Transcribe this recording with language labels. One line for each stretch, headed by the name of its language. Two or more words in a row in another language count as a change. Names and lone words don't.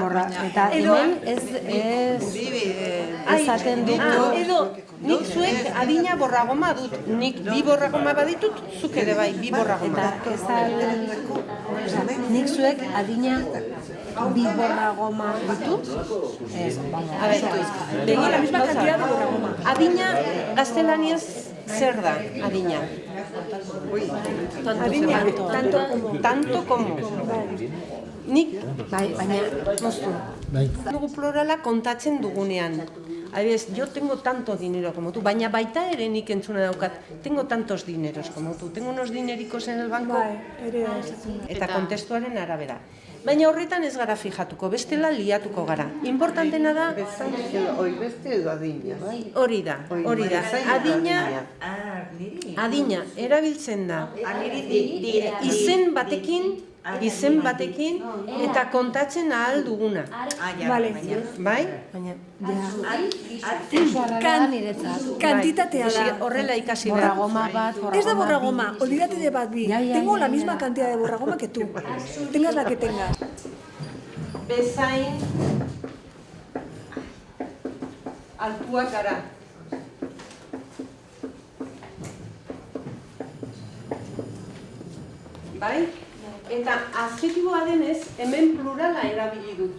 Basque: Eta hemen ez esaten dugu. Edo, nik zuek adina borragoma dut. Nik bi borragoma baditut, zuk ere bai, bi borragoma. Eta nik zuek adina bi borragoma ditut.
Spanish: A ver, begira, La misma cantidad de borragoma.
Basque: adina gaztelaniaz zer da, adina?
Spanish: Tanto como.
Basque: Nik, baina, moztu. Dugu plurala kontatzen dugunean. Adibidez,
Spanish: yo tengo tanto dinero como tú,
Basque: baina baita ere nik entzuna daukat,
Spanish: tengo tantos dineros como tú, tengo unos dinericos en el banco,
Basque: eta kontestuaren arabera. Baina horretan ez gara fijatuko, bestela liatuko gara. Importantena da... beste edo adina. Hori da. Adina erabiltzen da. Izen batekin eta kontatzen ahal duguna. Vale. Bai? Kantitatea da. Horrela ikasi behar. Borragoma bat, Ez da borragoma,
Spanish: olvídate de
Basque: bat bi.
Spanish: Tengo la misma cantidad de borragoma que tú. Tengas la que tengas.
Basque: Bezain altuak gara. Bai? Eta adjetiboa denez, hemen plurala erabili dut.